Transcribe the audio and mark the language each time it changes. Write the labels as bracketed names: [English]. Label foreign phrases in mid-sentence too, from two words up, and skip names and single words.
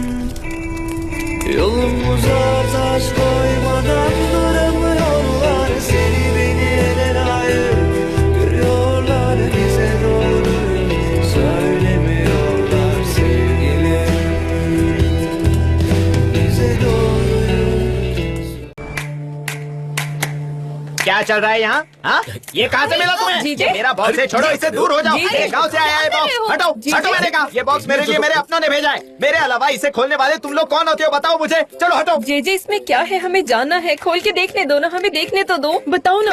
[Turkish] Yolumuza taş koymadan duramıyorlar, seni beni ele layık görüyorlar, bize doğruyu söylemiyorlar sevgilim. Bize doğruyu. [Hindi] क्या चल रहा है यहाँ? हाँ? ये कहाँ से मिला तुम्हें? जीजे? ये मेरा बॉक्स है, छोड़ो इसे, दूर हो जाओ। जीजे? ये गाँव से आया है बॉक्स, हटो हटो मैंने कहा। ये बॉक्स मेरे लिए मेरे अपनों ने भेजा है। मेरे अलावा इसे खोलने वाले तुम लोग कौन होते हो बताओ मुझे। चलो हटो। जेजे इसमें क्या है, हमें जानना है, खोल के देखने दो ना, हमें देखने तो दो, बताओ ना।